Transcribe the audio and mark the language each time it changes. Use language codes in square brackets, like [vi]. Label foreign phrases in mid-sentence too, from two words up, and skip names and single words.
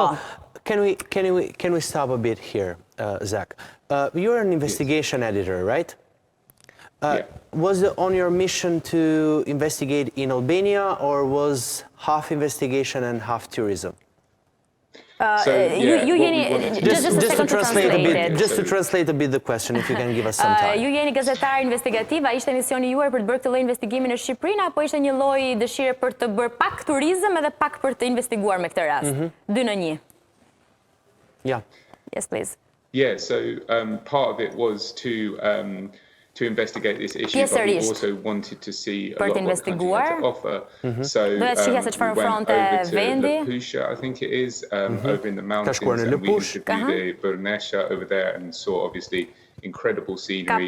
[en] So, can we stop a bit here, Zak? You're an investigation editor, right? Was it on your mission to investigate in Albania, or was half investigation and half tourism? Just to translate a bit the question, if you can give us some time. [sq] Ju jeni gazetar investigativ, a ishte misioni juaj për të bërë këtë lloj investigimi në Shqipëri, apo ishte një lloj dëshire për të bërë pak turizëm edhe pak për të investiguar me këtë rast? 2 në 1. [en] Yeah. Yes, please. Yeah, so part of it was to investigate this issue, but we also wanted to see a lot of what the country had to offer. So we went over to Pusha, I think it is, over in the mountains, and we interviewed the Bernesha over there and saw obviously incredible scenery.